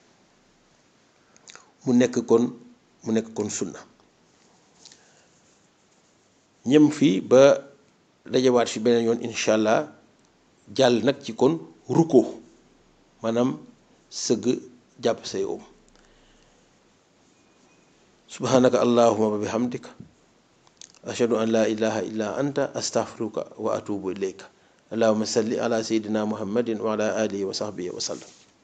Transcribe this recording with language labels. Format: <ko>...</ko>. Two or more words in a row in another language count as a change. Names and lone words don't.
<wo>mu nekk kon sunna ñem fii ba dajawaat fi beneen yoon</wo> <ar>إن شاء الله</ar> <wo>jàll nag ci kon rukkoo maanaam sëgg jàpp say oom</wo> <ar>سبحانك اللهم وبحمدك أشهد أن لا إله إلا أنت أستغفرك وأتوب إليك اللهم صل على سيدنا محمد وعلى آله وصحبه وسلم</ar>